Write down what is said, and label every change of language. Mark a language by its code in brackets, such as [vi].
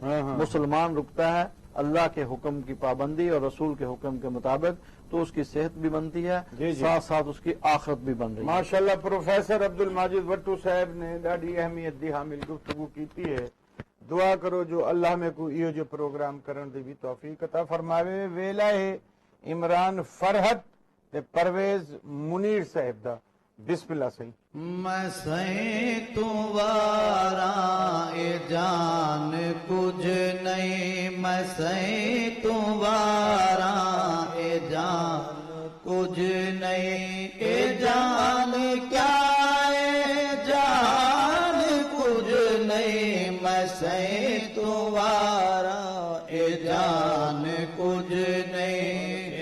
[ur] مسلمان رکتا ہے اللہ کے حکم کی پابندی اور رسول کے حکم کے مطابق تو اس کی صحت بھی بنتی ہے، ساتھ ساتھ اس کی آخرت بھی بن رہی ہے. [skr] ماشاءاللہ پروفیسر عبد الماجد وٹو صاحب نے ڈاڈی اہمیت دی حامل گفتگو کیتی ہے. دعا کرو جو اللہ میں کو یہ جو پروگرام کرن دی بھی توفیق عطا فرماوے. ویلا ہے عمران فرحت تے پرویز منیر صاحب دا. بسم اللہ صحیح. میں سہیں تو واراں اے جان کچھ نہیں، میں سہیں تو واراں اے جان کچھ نہیں. اے جان کیا اے جان کچھ نہیں، میں سہیں تو واراں اے جان کچھ نہیں.